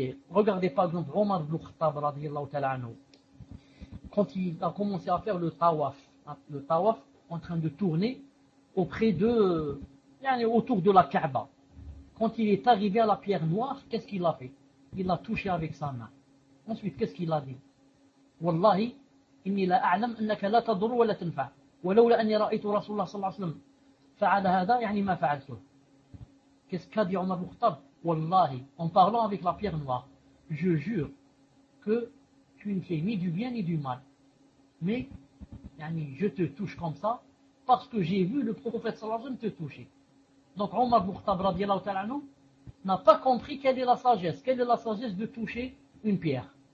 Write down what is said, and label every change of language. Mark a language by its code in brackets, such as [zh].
[fr] Regardez par exemple Omar ibn Khattab, radiallahu ta'ala anhu. Quand il a commencé à faire le tawaf en train de tourner auprès de, yani, autour de la Kaaba. Quand il est arrivé à la pierre noire, qu'est-ce qu'il a fait? Il l'a touché avec sa main. Ensuite, qu'est-ce qu'il a dit? [ar] والله إني لا أعلم أنك لا تضر ولا تنفع ولولا أني رأيت رسول الله صلى الله عليه وسلم فعل هذا يعني ما فعلته. [fr] Qu'est-ce qu'a dit Omar ibn Khattab? والله, en parlant avec la pierre noire, je jure que tu ne fais ni du bien ni du mal, mais yani, je te touche comme ça parce que j'ai vu le prophète [ar] صلى الله عليه وسلم [fr] te toucher. Donc Omar ibn Khattab [ar] رضي الله تعالى عنه [fr] n'a pas compris quelle est la sagesse de toucher une pierre.